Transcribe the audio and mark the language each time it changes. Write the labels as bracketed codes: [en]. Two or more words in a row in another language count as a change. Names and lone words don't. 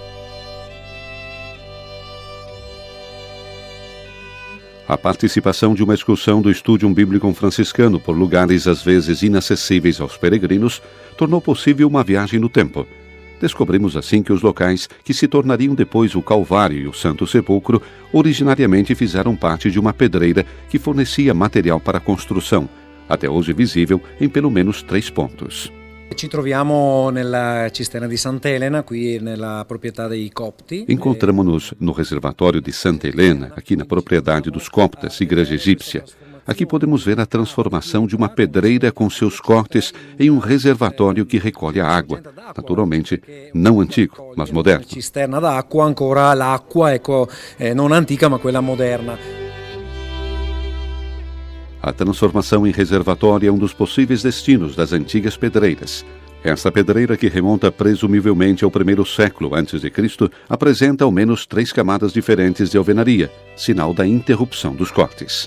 [pt] A participação de uma excursão do Estúdium Bíblico Franciscano por lugares às vezes inacessíveis aos peregrinos tornou possível uma viagem no tempo. Descobrimos assim que os locais que se tornariam depois o Calvário e o Santo Sepulcro originariamente fizeram parte de uma pedreira que fornecia material para a construção, até hoje visível em pelo menos 3 pontos. [it] Ci troviamo nella cisterna di Santa Elena, qui nella proprietà dei Copti. [pt] Encontramos-nos no reservatório de Santa Helena, aqui na propriedade dos Coptas, igreja egípcia. Aqui podemos ver a transformação de uma pedreira com seus cortes em um reservatório que recolhe a água. Naturalmente, não antigo, mas moderno. [it] Cisterna d'acqua, ancora l'acqua, ecco, non antica, ma quella moderna. [pt] A transformação em reservatório é um dos possíveis destinos das antigas pedreiras. Esta pedreira, que remonta presumivelmente ao 1º século a.C., apresenta ao menos 3 camadas diferentes de alvenaria, sinal da interrupção dos cortes.